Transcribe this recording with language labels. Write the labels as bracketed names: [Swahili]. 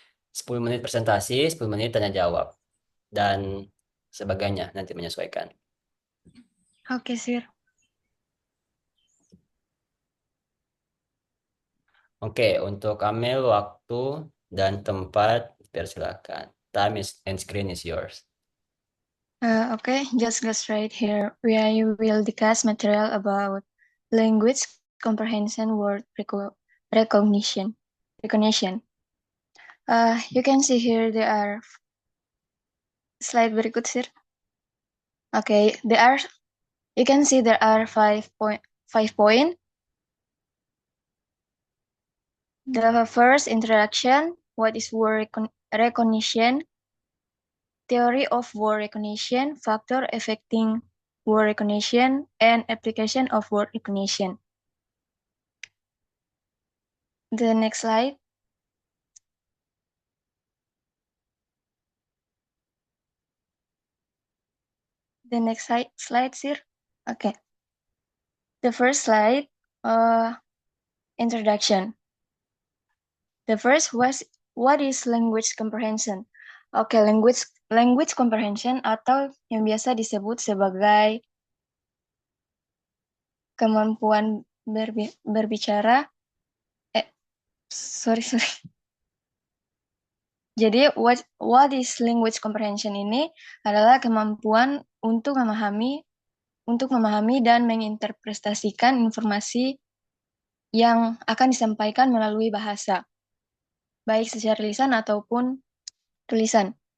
[Indonesian] 10 menit presentasi, 10 menit tanya jawab. Dan sebagainya nanti menyesuaikan. [English] Oke, Sir. [Indonesian] Oke, untuk Amel waktu dan tempat persilakan. [English] Time is and screen is yours. Okay, just go straight here. We will discuss material about language comprehension, word recognition. Recognition. You can see here there are slide [Indonesian] berikut, [English] Sir. Okay, there are. You can see there are 5 point. The first introduction. What is word recognition? Theory of word recognition, factor affecting word recognition, and application of word recognition. The next slide. The next slide, sir. Okay. The first slide, introduction. The first was what is language comprehension? Okay, language comprehension [Indonesian] atau yang biasa disebut sebagai kemampuan berbicara. [English] Sorry. [Indonesian] Jadi [English] what is language comprehension [Indonesian] ini adalah kemampuan untuk memahami dan menginterpretasikan informasi yang akan disampaikan melalui bahasa, baik secara lisan ataupun tulisan.